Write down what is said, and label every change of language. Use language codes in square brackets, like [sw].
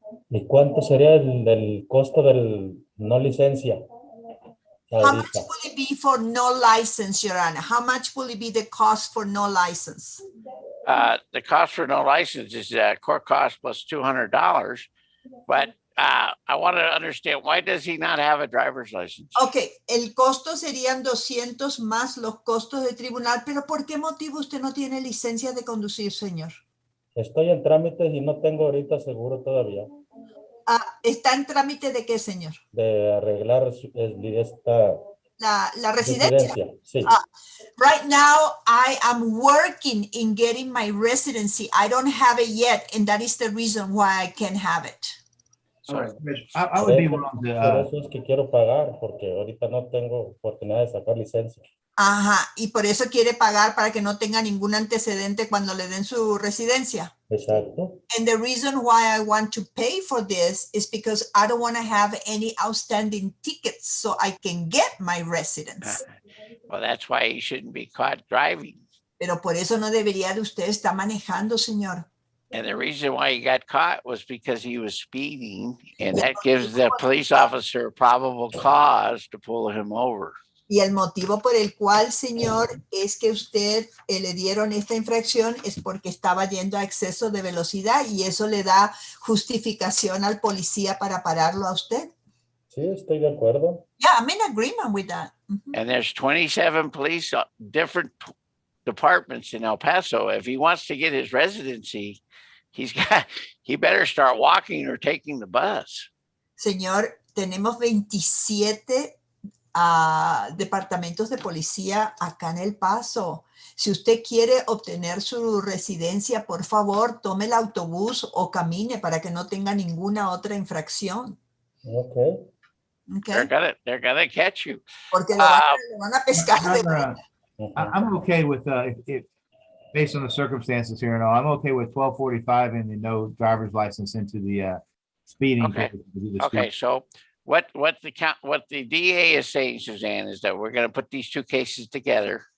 [es] ¿Y cuánto sería el costo del no licencia? [en] How much [es] Ahorita. [en] will it be for no license, Your Honor? How much will it be the cost for no license? The cost for no license is court cost plus $200. But I want to understand, why does he not have a driver's license? [es] Ok, el costo serían 200 más los costos de tribunal, pero ¿por qué motivo usted no tiene licencia de conducir, señor? Estoy en trámites y no tengo ahorita seguro todavía ¿Está en trámite de qué, señor? de arreglar esta La residencia. residencia. Sí. [en] Right now, I am working in getting my residency. I don't have it yet, and that is the reason why I can't have it. So, I would be willing [es] Por [en] to, [es] eso es que quiero pagar, porque ahorita no tengo oportunidad de sacar licencia. Ajá, y por eso quiere pagar para que no tenga ningún antecedente cuando le den su residencia. Exacto. [en] And the reason why I want to pay for this is because I don't want to have any outstanding tickets so I can get my residence. Well, that's why he shouldn't be caught driving. [es] Pero por eso no debería de usted estar manejando, señor. [en] And the reason why he got caught was because he was speeding, and that gives the police officer a probable cause to pull him over. [es] Y el motivo por el cual, señor, es que usted le dieron esta infracción es porque estaba yendo a exceso de velocidad y eso le da justificación al policía para pararlo a usted. Sí, estoy de acuerdo. [en] Yeah, I'm in agreement with that. Mhm. And there's 27 police, different departments in El Paso. If he wants to get his residency, he better start walking or taking the bus. [es] Señor, tenemos 27 departamentos de policía acá en El Paso. Si usted quiere obtener su residencia, por favor, tome el autobús o camine para que no tenga ninguna otra infracción. [en] Okay. Okay? They're gonna catch you. [es] Porque le van a pescar de vuelta. [en] I'm okay with, if, based on the circumstances here and all, I'm okay with 12:45 and the no driver's license into the speeding. Okay. to do the Okay, speed. so what the DA is saying, Suzanne, is that we're gonna put these two cases together